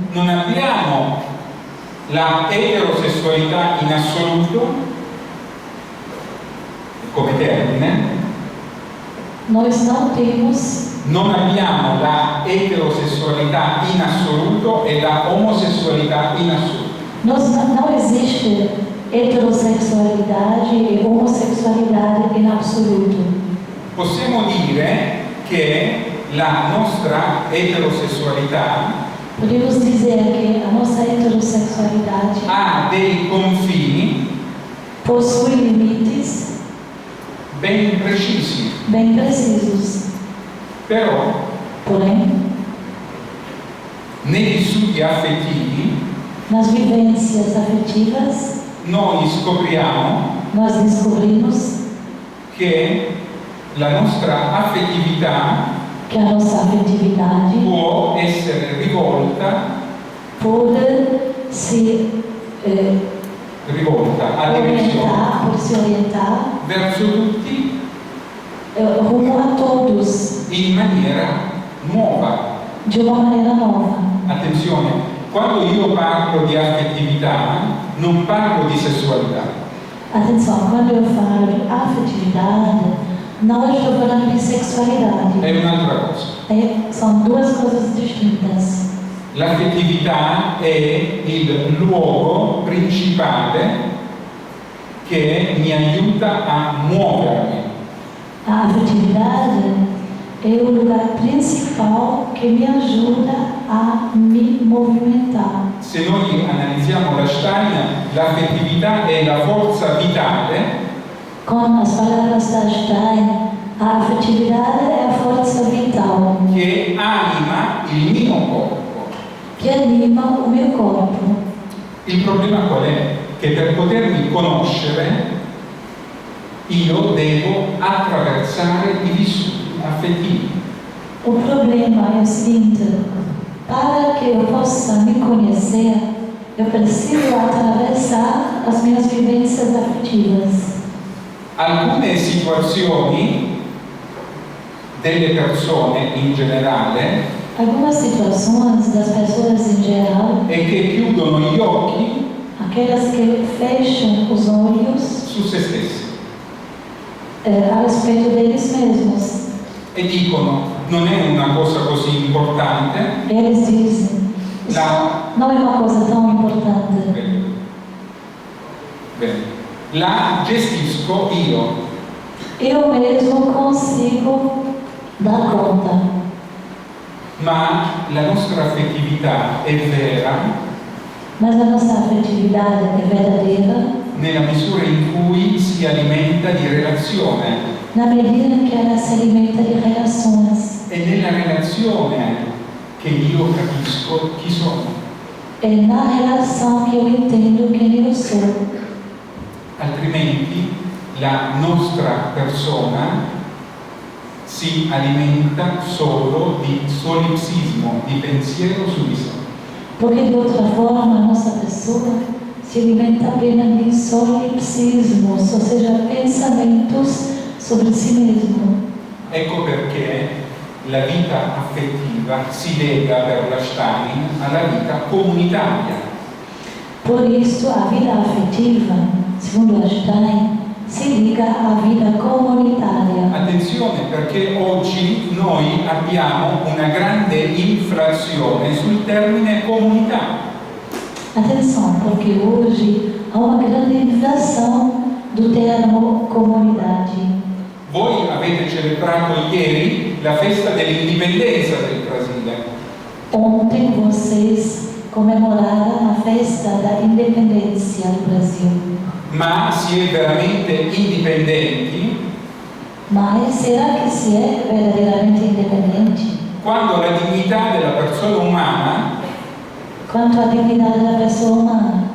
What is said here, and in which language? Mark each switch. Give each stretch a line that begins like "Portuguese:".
Italian: Non abbiamo la eterosessualità in assoluto come termine,
Portuguese: Nós não temos,
Italian: non abbiamo la eterosessualità in assoluto e la omosessualità in assoluto.
Portuguese: não existe heterossexualidade e homossexualidade em absoluto.
Italian: Possiamo dire che la nostra eterosessualità
Portuguese: Podemos dizer que a nossa heterossexualidade
Italian: ha dei confini
Portuguese: possui limites
Italian: ben precisi,
Portuguese: bem precisos,
Italian: però
Portuguese: porém,
Italian: nei vissuti affettivi
Portuguese: nas vivências afetivas,
Italian: noi scopriamo
Portuguese: nós descobrimos
Italian: che la nostra affettività
Portuguese: que a nossa afetividade
Italian: può essere rivolta
Portuguese: pode se
Italian: a
Portuguese: se orientar
Italian: verso tutti
Portuguese: rumo a todos
Italian: in maniera nuova.
Portuguese: de uma maneira nova.
Italian: Attenzione, quando io parlo di affettività non parlo di sessualità,
Portuguese: Atenção, quando eu falo de afetividade, não estou falando de sexualidade.
Italian: è un'altra cosa.
Portuguese: São duas coisas distintas.
Italian: L'affettività è il luogo principale che mi aiuta a muovermi.
Portuguese: A afetividade é o lugar principal que me ajuda a me movimentar.
Italian: Se noi analizziamo la Stein, l'affettività è la forza vitale
Portuguese: Com as palavras da Stein, a afetividade é a força vital
Italian: che anima il mio corpo.
Portuguese: que anima o meu corpo.
Italian: Il problema qual è? Che per potermi conoscere io devo attraversare i vissuti affettivi.
Portuguese: O problema é o seguinte: para que eu possa me conhecer, eu preciso atravessar as minhas vivências afetivas.
Italian: Alcune situazioni delle persone in generale
Portuguese: Algumas situações das pessoas em geral,
Italian: è che chiudono gli occhi
Portuguese: aquelas que fecham os olhos
Italian: su se stessi
Portuguese: a respeito deles mesmos.
Italian: e dicono non è una cosa così importante.
Portuguese: Eles dizem: isso não é uma coisa tão importante.
Italian: Bene. La gestisco io.
Portuguese: Eu mesmo consigo dá conta.
Italian: Ma la nostra affettività è vera
Portuguese: Mas a nossa afetividade é verdadeira
Italian: nella misura in cui si alimenta di relazione
Portuguese: na medida em que ela se alimenta de relações.
Italian: e nella relazione che io capisco chi sono.
Portuguese: É na relação que eu entendo quem eu sou.
Italian: Altrimenti la nostra persona si alimenta solo di solipsismo, di pensiero su di sé.
Portuguese: Porque de outra forma a nossa pessoa se alimenta apenas de solipsismos, ou seja, pensamentos sobre si mesmo.
Italian: Ecco perché la vita affettiva si lega per la Stein alla vita comunitaria.
Portuguese: Por isso, a vida afetiva, segundo Einstein, si liga à vida comunitária.
Italian: Attenzione, perché oggi noi abbiamo una grande inflazione sul termine comunità.
Portuguese: Atenção, porque hoje há uma grande inflação do termo comunidade.
Italian: Voi avete celebrato ieri la festa dell'indipendenza del Brasile.
Portuguese: Ontem vocês comemoraram a festa da independência do Brasil.
Italian: Ma si è veramente indipendenti
Portuguese: Mas será que se é verdadeiramente independente?
Italian: quando la dignità della persona umana
Portuguese: Quanto à dignidade da pessoa humana